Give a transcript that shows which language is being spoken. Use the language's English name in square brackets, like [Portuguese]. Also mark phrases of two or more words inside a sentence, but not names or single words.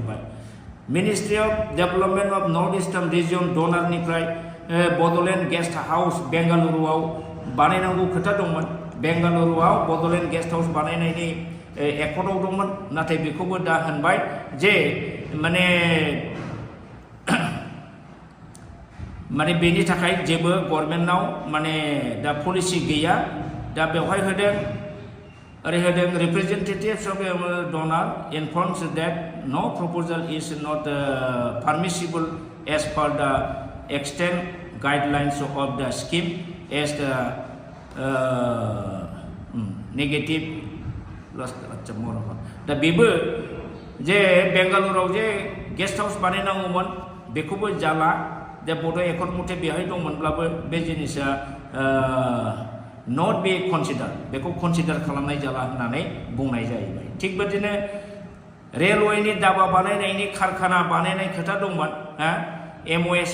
[Bodo] मिनिस्ट्री अफ डेभेलपमेन्ट अफ नर्थ इस्टार्न रिजियन डनारनिफ्राय बड'लेण्ड गेस्ट हाउस बेंगालुरुआव बानायनांगौ खोथा दंमोन बेंगालुरुआव बड'लेण्ड गेस्ट हाउस बानायनायनि एकर्डआव दंमोन नाथाय बेखौबो दा होनबाय जे माने बेनि थाखाय जेबो गभर्नमेन्टनाव माने दा पलिसि गैया दा बेवहाय होदों ओरै होदों [English] representatives of DoNER informs that no proposal is not permissible as per the extended guidelines of the scheme as the [Bodo] नेगेटिव दा बेबो जे बेंगालुरुआव जे गेस्ट हाउस बानायनांगौमोन बेखौबो जाला दा बड' एकर्ड मथे बेहाय दंमोनब्लाबो बे जिनिसा नट बे कनसिडार बेखौ कनसिडार खालामनाय जाला होननानै बुंनाय जाहैबाय थिग बिदिनो रेलवेनि दाबा बानायनायनि कारखाना बानायनाय खोथा दंमोन MOS